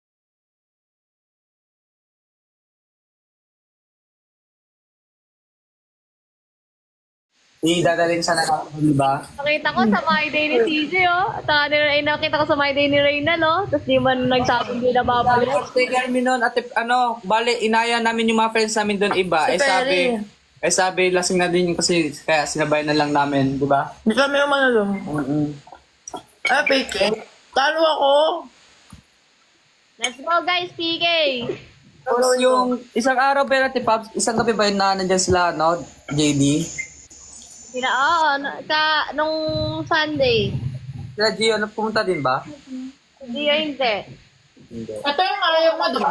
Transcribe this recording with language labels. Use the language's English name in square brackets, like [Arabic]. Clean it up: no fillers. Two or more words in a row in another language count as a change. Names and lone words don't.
[Filipino] Dadalhin sana ako, di ba? Nakita ko sa My Day ni CJ, oh. At nakita ko sa My Day ni Reynal, oh. Tapos di man nagsabing di na babalik. [English] Take care [Filipino] mi nun, ate, bale, inaya namin yung mga friends namin doon iba. Sabi, lasing na din yung kasi, kaya sinabay na lang namin, di ba? Hindi kami yung manalo. Ay, PK. Talo ako. [English] Let's go, guys, PK. [Filipino] Tapos yung isang araw pero ate Pabs, isang gabi ba yun na nandyan sila, no? JD? Nung Sunday. Sila Gio, pumunta din ba? Hindi, hindi. Ito yung ayaw mo, diba?